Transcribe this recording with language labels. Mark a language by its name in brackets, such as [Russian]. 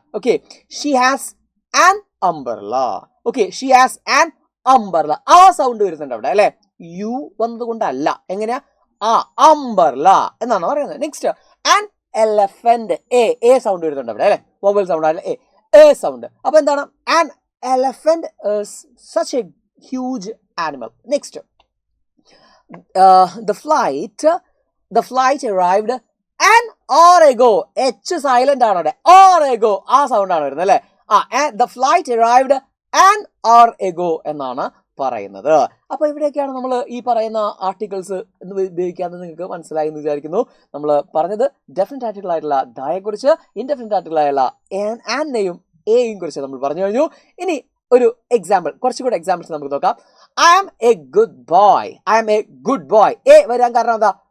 [Malayalam] Okay, [English] She has an umbrella. [Malayalam] Okay, she has an umbrella, ആ sound വരുന്നുണ്ട് അവിടെ അല്ലെ, യു വന്നത് കൊണ്ടല്ല. എങ്ങനെയാ? ആ അംബർല എന്നാണ് പറയുന്നത്. Next an elephant, A sound വരുന്നുണ്ട് അവിടെ അല്ലെ, വവൽ സൗണ്ട് അല്ല എ സൗണ്ട്. അപ്പൊ എന്താണ്? [English] An elephant is such a huge animal. Next, the flight arrived an hour ago. [Malayalam] H silent ആണ് അവിടെ, hour ago ആ സൗണ്ട് ആണ് വരുന്നത് അല്ലെ. [English] the flight arrived an hour ago [Malayalam] എന്നാണ് പറയുന്നത്. അപ്പൊ ഇവിടെയൊക്കെയാണ് നമ്മൾ ഈ പറയുന്ന ആർട്ടിക്കിൾസ് എന്ന് ഉപയോഗിക്കാമെന്ന് നിങ്ങൾക്ക് മനസ്സിലായി എന്ന് വിചാരിക്കുന്നു. നമ്മൾ പറഞ്ഞത് ഡെഫിനറ്റ് ആർട്ടിക്കിൾ ആയിട്ടുള്ള ദയെ കുറിച്ച്, ഇൻഡെഫിനറ്റ് ആർട്ടിക്കിൾ ആയുള്ള ആനെയും എയും കുറിച്ച് നമ്മൾ പറഞ്ഞു കഴിഞ്ഞു. ഇനി ഒരു എക്സാമ്പിൾ, കുറച്ചുകൂടെ എക്സാമ്പിൾസ് നമുക്ക് നോക്കാം. [English] I am a good boy, [Malayalam] I am a good boy. A വരാൻ കാരണം എന്താ?